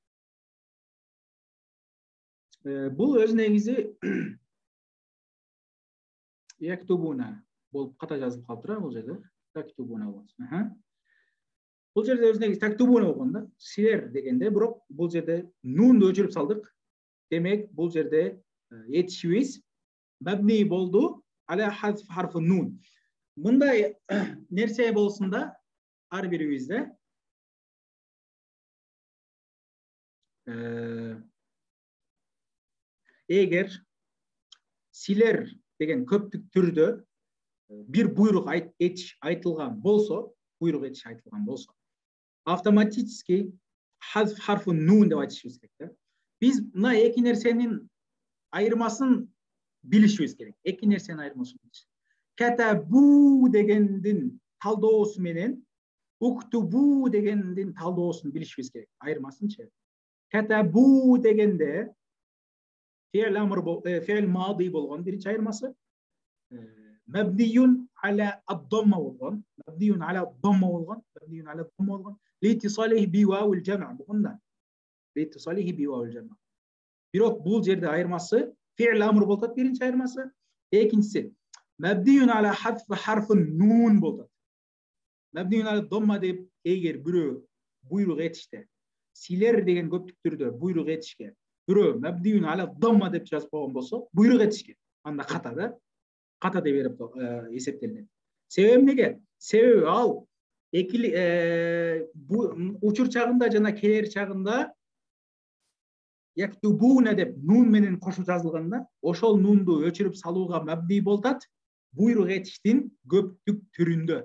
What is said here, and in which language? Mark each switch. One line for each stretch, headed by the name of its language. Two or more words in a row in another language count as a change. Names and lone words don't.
Kyrgyz: Бул өз негизи яктубуна болуп ката жазылып калыптыр бул жерде. Taktubuna болот. Бул жерде өз негизи тактубуна болгон да. Силер дегенде, бирок бул жерде нунду өчүрүп салдык. Демек, бул жерде этишибиз мабни болду
Arabic: على حذف حرف النون.
Kyrgyz: Мындай нерсе болсун да ар бирибизде эгер силер деген көптүк түрдө bir buyruk etiş aytılgan bolsa, автоматически
Arabic: حذف حرف النون
Kyrgyz: деп айтышыбыз керек. Biz mına эки нерсенин айырмасын билишибиз керек. Эки нерсенин айырмасын билишибиз. Катабу дегендин талдоосу менен уктубу дегендин талдоосун билишибиз керек. Айырмасынчы. Катабу дегенде
Arabic: فعل ماض
Kyrgyz: болгон биринчи айырмасы.
Arabic: مبني على الضمة والضم لاتصاله بواو الجمع بقولنا لاتصاله بواو الجمع.
Kyrgyz: Бирок бул жерде айырмасы
Arabic: فعل أمر
Kyrgyz: болот биринчи айырмасы. Экинчиси
Arabic: مبني على حذف حرف النون
Kyrgyz: болот.
Arabic: مبني على الضمة
Kyrgyz: деп эгер бирөө буйрук этиште силер деген көптүк түрдө буйрук этишке бирөө
Arabic: مبني على الضمة
Kyrgyz: деп жазып койгон болсо буйрук этишке анда ката да. Kata de verip есептелинет. Себеби неге? Себеби ал bu учур чагында жана келер чагында яктубуна деп нун менен кошуп жазылганда, ошол нунду өчүрүп салууга мабни болот буйрук этиштин көптүк түрүндө.